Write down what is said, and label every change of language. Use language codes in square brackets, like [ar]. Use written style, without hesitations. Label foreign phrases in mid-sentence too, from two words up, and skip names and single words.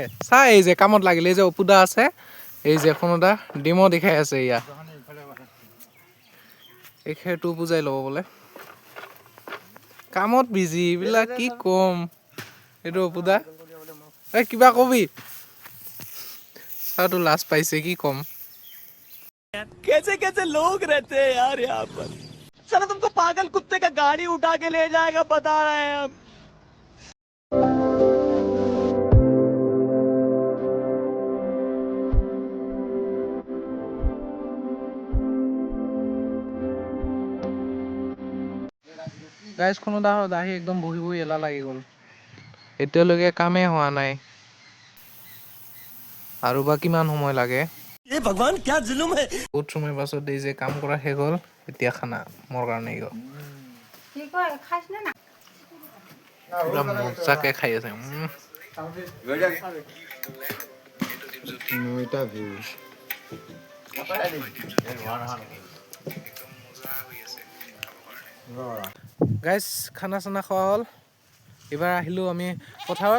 [as] চা এই যে কামত লাগিলে, এই যে অপুদা আছে, এই যে খনদা ডিমো দেখাই আছে। ইয়াত এই খেৰটো বুজাই ল'ব বোলে, কামত বিজি এইবিলাক, কি ক'ম। এইটো অপুদা, এই কিবা কবি, চাওতো লাজ পাইছে, কি ক'ম। [hi] कैसे कैसे लोग रहते हैं यार यहाँ पर। साला तुमको पागल कुत्ते का गाड़ी उठा के ले जाएगा, बता रहे हैं हम। [as] গাইজ খনদা ঘৰত আহি একদম বহি এলাহ লাগি গ'ল, এতিয়ালৈকে কামেই হোৱা নাই, আৰু বা কিমান সময় লাগে। [hi] ये भगवान क्या जुल्म है। [as] বহুত সময় পাছত এই যে কাম কৰা শেষ হ'ল, এতিয়া খানা মোৰ কাৰণে পুৰা মজাকে খাই আছে। গাইজ খানা চানা খোৱা হ'ল, এইবাৰ আহিলোঁ আমি পথাৰত।